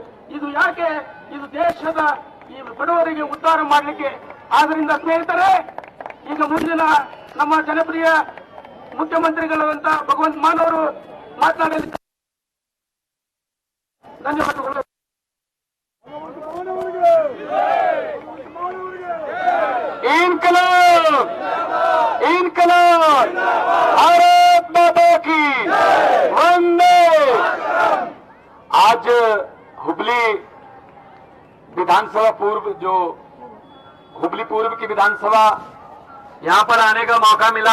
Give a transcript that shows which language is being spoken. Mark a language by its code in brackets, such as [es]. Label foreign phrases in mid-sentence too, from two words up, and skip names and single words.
[kn] ಇದು ಯಾಕೆ? ಇದು ದೇಶದ ಈ ಬಡವರಿಗೆ ಉದ್ಧಾರ ಮಾಡಲಿಕ್ಕೆ. ಆದ್ರಿಂದ ಸ್ನೇಹಿತರೆ, ಈಗ ಮುಂದಿನ ನಮ್ಮ ಜನಪ್ರಿಯ ಮುಖ್ಯಮಂತ್ರಿಗಳಂತ ಭಗವಂತ ಮಾನ್ ಅವರು ಮಾತನಾಡಲಿಕ್ಕೆ ಧನ್ಯವಾದಗಳು. [hi] इनकलाब इनकलाब भारत माता की वंदे। आज हुबली विधानसभा पूर्व, जो हुबली पूर्व की विधानसभा, यहां पर आने का मौका मिला।